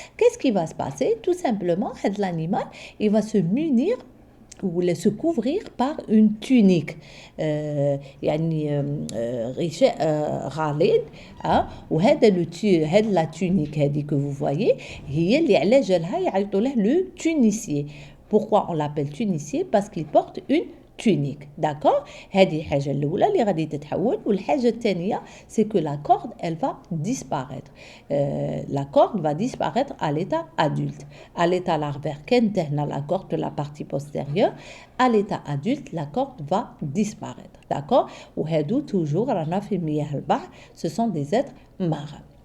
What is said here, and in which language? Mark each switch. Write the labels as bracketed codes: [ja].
[fr] Qu'est-ce qui va se passer? Tout simplement, l'animal, il va se munir ou se couvrir par une tunique [ar] يعني غشاء غليظ وهذا هاد [fr] لا tunique هذه que vous voyez [ar] هي اللي على جالها يعيطوا له [fr] le tunicier. Pourquoi on l'appelle tunicier? Parce qu'il porte une tunique, d'accord? [ar] هذه الحاجة الأولى اللي غادي تتحول والحاجة الثانية [fr] c'est que la corde elle va disparaître. La corde va disparaître à l'état adulte. À l'état larvaire [ar] كانت هنا [fr] la corde de la partie postérieure. À l'état adulte la corde va disparaître, d'accord? وهادو toujours [ar] رانا في مياه البحر, [fr] ce sont des êtres marins.